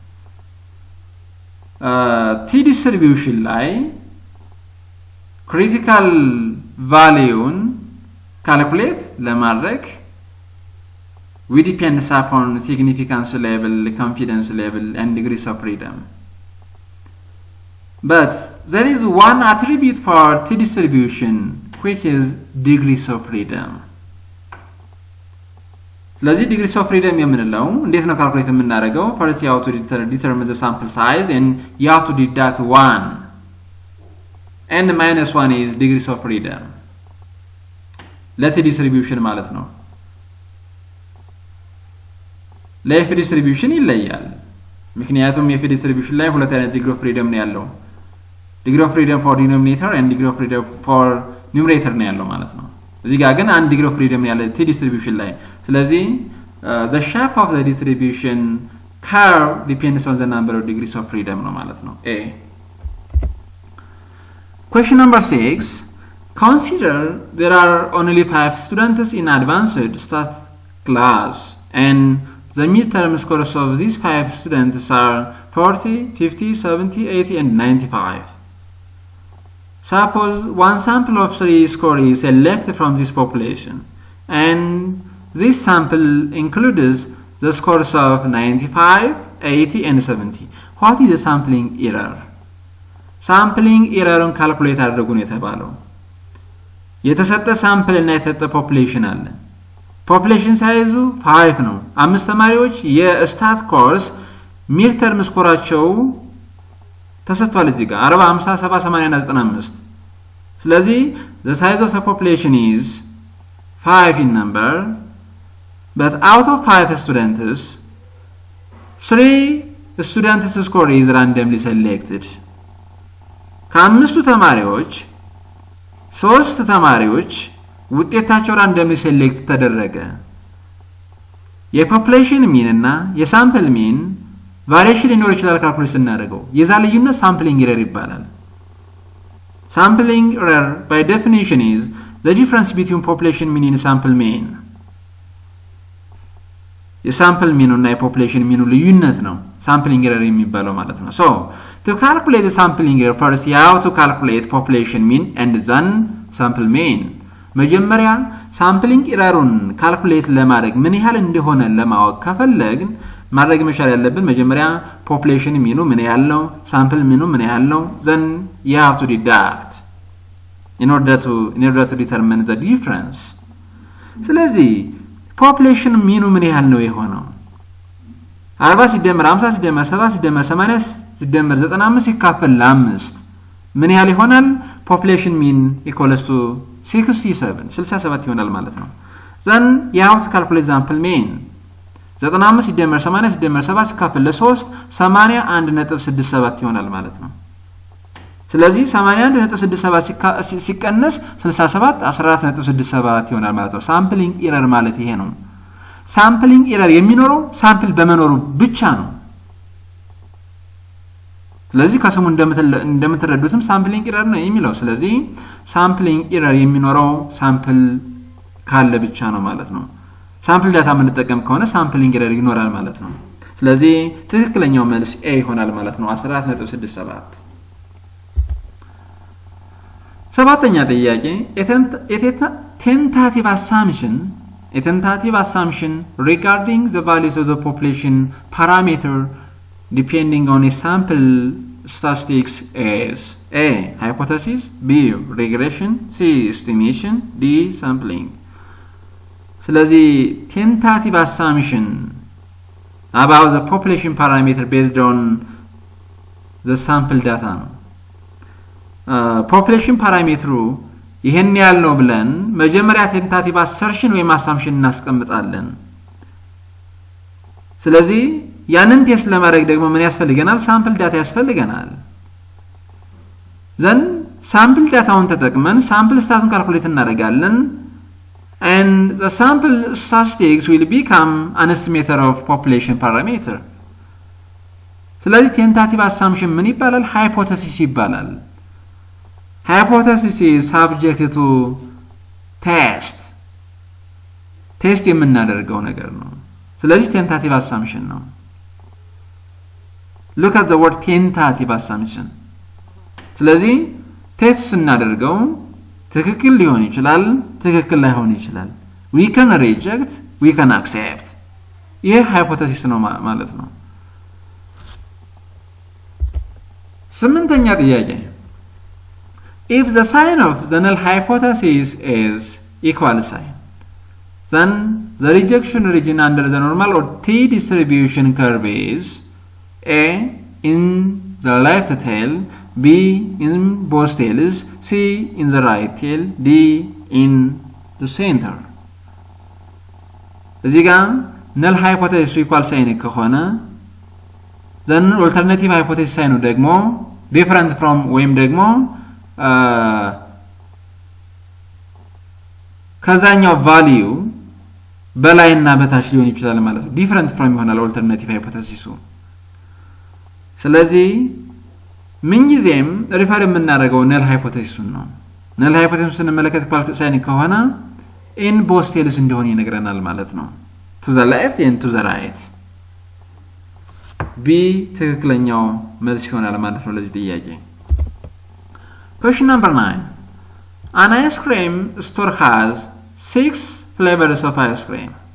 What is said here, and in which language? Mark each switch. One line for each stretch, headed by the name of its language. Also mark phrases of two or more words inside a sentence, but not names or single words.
English: t distribution ላይ critical value calculate ለማድረግ we depends upon significance level confidence level and degrees of freedom but there is one attribute for T distribution which is degrees of freedom.
Amharic: ስለዚህ
English: degrees of freedom
Amharic: የምንለው እንዴት ነው ካልኩሌት የምናደርገው?
English: first you have to determine the sample size and you have to deduct 1 and minus 1 is degrees of freedom. let distribution
Amharic: ማለት ነው። ለf distribution ይለያል። ምክንያቱም የf distribution ላይ ሁለት አይነት
English: degree of freedom
Amharic: ነው ያለው።
English: degree of freedom for denominator and degree of freedom for numerator
Amharic: ነው ያለው ማለት ነው። እዚህ ጋር ግን አንድ degree of freedom ያለ
English: t distribution
Amharic: ላይ ስለዚህ
English: the shape of the distribution curve depends on the number of degrees of freedom
Amharic: ነው ማለት ነው። a
English: question number 6 consider there are only 5 students in advanced stat class and the midterm scores of these 5 students are 40, 50, 70, 80 and 95. Suppose one sample of 3 score is selected from this population and this sample includes the scores of 95, 80 and 70. What is the sampling error? Sampling error on calculate
Amharic: አድርጉ ነው የተባለው። የተሰጠ ሳምፕል እና የተሰጠ ፖፑሌሽን አለ። ፖፑሌሽን ሳይዙ 5 ነው። 5 ተማሪዎች የስታት ኮርስ
English: mid term
Amharic: ስኮራቸው ተሰጥቷል እዚህ ጋር 40 50 70 80 95 ስለዚህ
English: the size of the population is 5 in number but out of 5 students 3 students score is randomly selected
Amharic: ከአምስቱ ተማሪዎች 3 ተማሪዎች ውጤታቸው
English: randomly select
Amharic: ተደረገ የፖፑሌሽን ሚን እና የሳምፕል
English: mean variation
Amharic: ሊኖር ይችላል ካልኩሌት እናደርገው የዛ ልዩነት
English: sampling error
Amharic: ይባላል
English: sampling error by definition is the difference between population mean and sample mean
Amharic: የሳምፕል ሚኑ እና የፖፑሌሽን ሚኑ ልዩነት ነው
English: sampling error
Amharic: የሚባለው ማለት
English: ነው so to calculate the sampling error first you have to calculate population mean and then sample mean መጀመሪያ sampling errorን
Amharic: ካልኩሌት ለማድረግ ምን ያህል እንደሆነ ለማወቅ ከፈለግን ማድረግ መቻል ያለብን መጀመሪያ population ሚኑ ምን ያህል ነው sample ሚኑ ምን ያህል ነው
English: then you have to deduct in order to determine the
Amharic: difference ስለዚህ population ሚኑ ምን ያህል ነው የሆነው 40 ሲደመር 50 ሲደመር 70 ሲደመር 80 ሲደመር 95 ሲካፈል ለ5 ምን ያህል ይሆናል
English: population mean equals to 67
Amharic: ይሆናል ማለት ነው
English: then you have to calculate sample mean
Amharic: 95 ሲደመር 80 ሲደመር 70 ሲካፈል ለ3 81.67 ይሆናል ማለት ነው ስለዚህ 81.67 ሲቀነስ 67 14.67 ይሆናል ማለት ነው
English: sampling error
Amharic: ማለት ይሄ ነው
English: sampling error
Amharic: የሚኖረው ሳምፕል በመኖሩ ብቻ ነው ስለዚህ ከስሙ እንደምትረዱትም
English: sampling error
Amharic: ነው የሚለው ስለዚህ
English: sampling error
Amharic: የሚኖረው ሳምፕል ካለ ብቻ ነው ማለት ነው
English: sample data
Amharic: የምንጠቀም ከሆነ
English: sampling error
Amharic: ይኖራል ማለት ነው ስለዚህ ትክክለኛው መልስ A ይሆናል ማለት ነው 14.67 ሰባተኛ ጥያቄ
English: tentative assumption regarding the values of the population parameter depending on a sample statistics is A hypothesis B regression C estimation D sampling ስለዚህ tentative assumption about the population parameter based on the sample data ነው population parameter
Amharic: ይሄን ያህል ነው ብለን መጀመሪያ
English: tentative assertion ወይም assumption እናስቀምጣለን
Amharic: ስለዚህ ያንን ቴስት ለማድረግ ደግሞ ምን ያስፈልገናል
English: sample data
Amharic: ያስፈልገናል
English: then sample
Amharic: dataውን ተጠቅመን
English: sample status calculate
Amharic: እናደርጋለን
English: and the sample statistics will become an estimator of population parameter
Amharic: ስለዚህ
English: tentative assumption
Amharic: ምን ይባላል hypothesis ይባላል
English: hypothesis is subject to test
Amharic: የምናደርገው ነገር ነው ስለዚህ
English: tentative assumption
Amharic: ነው
English: look at the word tentative assumption
Amharic: ስለዚህ ቴስት እናደርገው ትክክል ሊሆን ይችላል ትክክል ላይሆን ይችላል
English: we can reject we can accept ይሄ hypothesis
Amharic: ነው ማለት ነው ስምንተኛ ጥያቄ
English: if the sign of the null hypothesis is equal sign then the rejection region under the normal or T distribution curve is A in the left tail, B in both tails, C in the right tail, D in the center.
Amharic: እዚህ ጋር
English: null hypothesis equal sign
Amharic: ከሆነ
English: then alternative hypothesis sign
Amharic: ደግሞ
English: different from
Amharic: ወይም ደግሞ ከዛኛው ቫልዩ በላይና በታች ሊሆን ይችላል ማለት ነው
English: different from
Amharic: ይሆናል
English: alternative hypothesis
Amharic: ስለዚህ ምን ጊዜም ሪፈር የምናደርገው
English: null hypothesis
Amharic: ነው
English: null hypothesis
Amharic: ስንመለከት
English: equal sign
Amharic: ከሆነ
English: in both tails
Amharic: እንደሆነ ይነግረናል ማለት ነው
English: to the left and to the right
Amharic: B ትክክለኛው መልስ ይሆናል ማለት ነው ለዚህ ጥያቄ
English: Question number 9 An ice cream store has 6 flavors of ice cream.